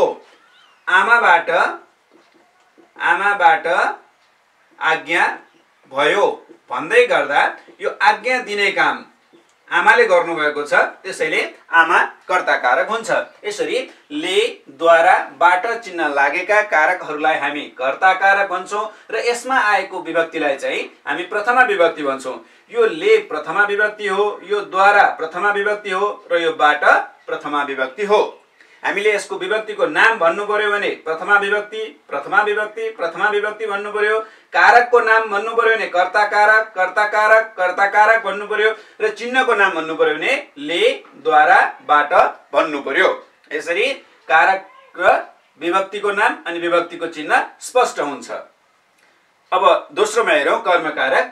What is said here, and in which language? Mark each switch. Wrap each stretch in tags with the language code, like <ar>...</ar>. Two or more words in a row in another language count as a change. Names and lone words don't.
<ne>आमाबाट आज्ञा भयो भन्दै गर्दा यो आज्ञा दिने काम आमाले गर्नुभएको छ, त्यसैले आमा कर्ताकारक हुन्छ। यसरी ले द्वारा बाट चिन्ह लागेका कारकहरूलाई हामी कर्ताकारक भन्छौं र यसमा आएको विभक्तिलाई चाहिँ हामी प्रथमा विभक्ति भन्छौं। यो ले प्रथमा विभक्ति हो, यो द्वारा प्रथमा विभक्ति हो र यो बाट प्रथमा विभक्ति हो। हामीले यसको विभक्तिको नाम भन्नु पर्यो भने प्रथमा विभक्ति प्रथमा विभक्ति प्रथमा विभक्ति भन्नु पर्यो। कारकको नाम भन्नु पर्यो भने कर्ताकारक कर्ताकारक कर्ताकारक भन्नु पर्यो र चिन्हको नाम भन्नु पर्यो भने ले द्वारा बाट भन्नु पर्यो। यसरी कारक र विभक्तिको नाम अनि विभक्तिको चिन्ह स्पष्ट हुन्छ। अब दोस्रोमा हेरौं कर्मकारक।</ne>